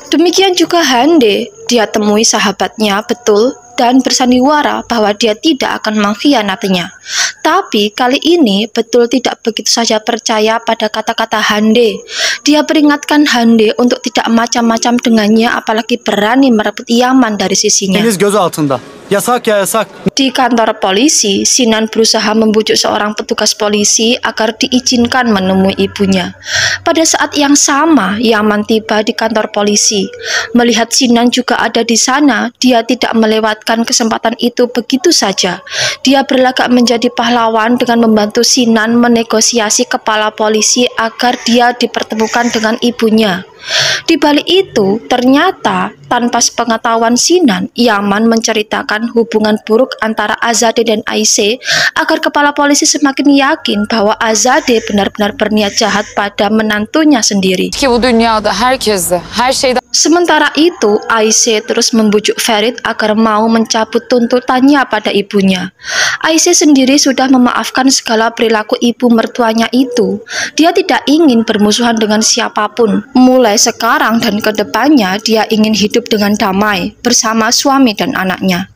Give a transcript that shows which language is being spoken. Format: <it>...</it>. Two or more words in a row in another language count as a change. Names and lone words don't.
<id>Demikian juga Hande, dia temui sahabatnya betul dan bersandiwara bahwa dia tidak akan mengkhianatinya. Tapi kali ini Betul tidak begitu saja percaya pada kata-kata Hande. Dia peringatkan Hande untuk tidak macam-macam dengannya, apalagi berani merebut Yaman dari sisinya.</id> <tr>Deniz göz altında. Yasak ya yasak.</tr> <id>Di kantor polisi, Sinan berusaha membujuk seorang petugas polisi agar diizinkan menemui ibunya. Pada saat yang sama, Yaman tiba di kantor polisi. Melihat Sinan juga ada di sana, dia tidak melewatkan kesempatan itu begitu saja. Dia berlagak menjadi pahlawan dengan membantu Sinan menegosiasi kepala polisi agar dia dipertemukan dengan ibunya. Di balik itu, ternyata tanpa sepengetahuan Sinan, Yaman menceritakan hubungan buruk antara Azadeh dan Ayşe agar kepala polisi semakin yakin bahwa Azadeh benar-benar berniat jahat pada menantunya sendiri.</id> <tr>Ki bu dünyada herkeste, her şeyden</tr> <id>Sementara itu, Ayşe terus membujuk Ferit agar mau mencabut tuntutannya pada ibunya. Ayşe sendiri sudah memaafkan segala perilaku ibu mertuanya itu. Dia tidak ingin bermusuhan dengan siapapun. Mulai sekarang dan ke depannya, dia ingin hidup dengan damai bersama suami dan anaknya.</id>